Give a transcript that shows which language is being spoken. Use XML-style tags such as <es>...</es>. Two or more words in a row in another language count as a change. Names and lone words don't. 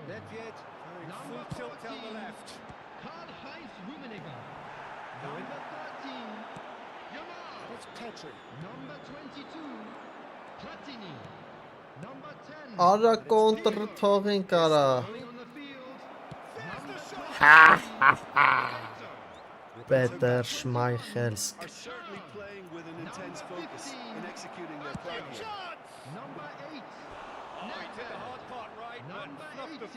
<en>Nedved going Number full tilt down the 14. left. Karl-Heinz Rummenigge. Number 13, Yamal. It's Pedri. Number 22, Platini. Number 10,</en> <hy>Արա կոնտր թողին կարա։</hy> <en>going on the field. Number 20, Պետեր Շմայխելսկ։ Are certainly playing with an intense focus in executing their plan here. Number 8, Oh, he did the hard part right, but Number not the</en>